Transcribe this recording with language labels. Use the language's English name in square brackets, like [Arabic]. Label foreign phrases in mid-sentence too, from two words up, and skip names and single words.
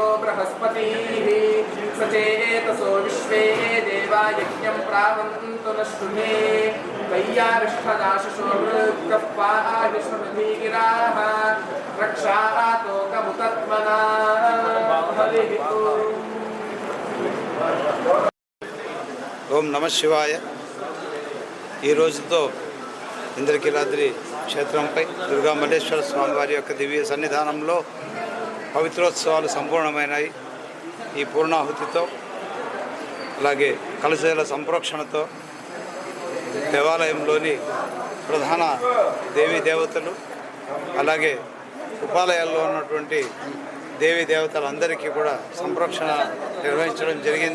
[Sanskrit] बृहस्पतिः सचेतसो विश्वे देवा यज्ञं प्रावन्तु नष्टुमे कय्यारिष्ठदाशशो वृक्कः पाहिष्मधीगिराः रक्षातोकमुतत्मना हरिः ఓం నమ శివాయ. [Telugu] ఈ రోజుతో ఇంద్రకీలాద్రి క్షేత్రంపై దుర్గా మల్లేశ్వర స్వామివారి యొక్క దివ్య సన్నిధానంలో పవిత్రోత్సవాలు సంపూర్ణమైనాయి. ఈ పూర్ణాహుతితో అలాగే కలశాల సంప్రోక్షణతో దేవాలయంలోని ప్రధాన దేవీ దేవతలు అలాగే ఉపాలయాల్లో ఉన్నటువంటి దేవీ దేవతలందరికీ కూడా సంప్రోక్షణ నిర్వహించడం జరిగింది.